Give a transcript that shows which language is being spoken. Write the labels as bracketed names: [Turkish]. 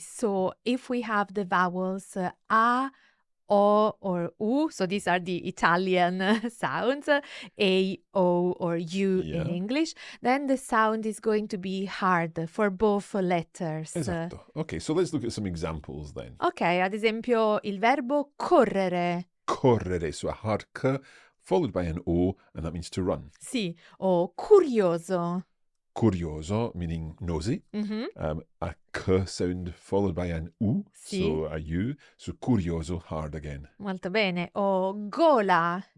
[English] So, if we have the vowels A, O, or U, so these are the Italian sounds, A, O, or U Yeah. in English, then the sound is going to be hard for both letters. [Italian] Esatto. [English] Okay, so let's look at some examples then. [Italian] Ok, ad esempio il verbo correre, [English] Correre, so a hard K followed by an O, and that means to run. [Italian] sì, o curioso. [English] Curioso, meaning nosy. Mhm, A K sound followed by an U, [Italian] Sì. [English] so a U. So curioso, hard again. [Italian] molto bene. O gola,